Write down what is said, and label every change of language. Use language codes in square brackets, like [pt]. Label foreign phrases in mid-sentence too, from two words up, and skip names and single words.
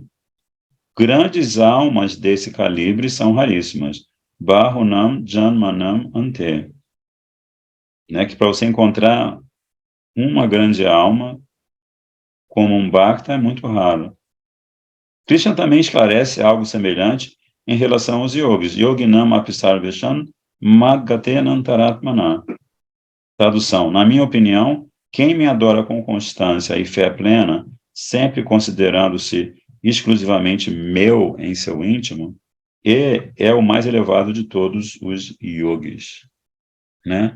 [pt] Grandes almas desse calibre são raríssimas. [sa] बहूनां जन्मनाम् अन्ते. [pt] Né, que para você encontrar uma grande alma como um Bhakta é muito raro. Krishna também esclarece algo semelhante em relação aos yogis. [sa] योगिनाम् अपिसर्वेषां मद्गतेनान्तरात्मना. [pt] Tradução. Na minha opinião, Quem me adora com constância e fé plena, sempre considerando-se exclusivamente meu em seu íntimo, é o mais elevado de todos os yogis, né?